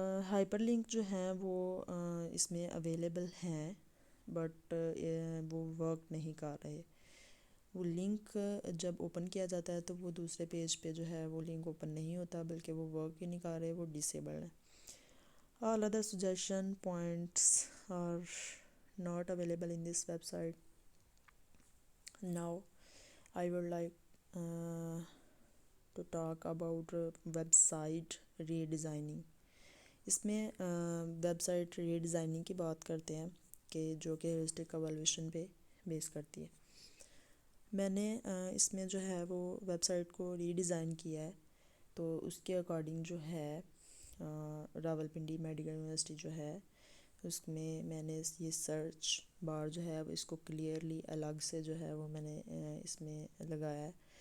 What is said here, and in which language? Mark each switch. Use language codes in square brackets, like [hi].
[ur] Hyper link جو ہیں وہ اس میں اویلیبل ہیں بٹ وہ ورک نہیں کر رہے. وہ لنک جب اوپن کیا جاتا ہے تو وہ دوسرے پیج پہ جو ہے وہ لنک اوپن نہیں ہوتا بلکہ وہ ورک ہی نہیں کر رہے، وہ ڈسیبلڈ ہے. [en] All other suggestion points are not available in this website. Now I would like to talk about website redesigning. [ur] اس میں ویب سائٹ ری ڈیزائننگ کی بات کرتے ہیں کہ جو کہ ہیورسٹک ایویلویشن پہ بیس کرتی ہے. میں نے اس میں جو ہے وہ ویب سائٹ کو ری ڈیزائن کیا ہے، تو اس کے اکارڈنگ جو ہے راولپنڈی میڈیکل یونیورسٹی جو ہے اس میں نے یہ سرچ بار جو ہے اس کو کلیئرلی الگ سے جو ہے وہ میں نے اس میں لگایا ہے.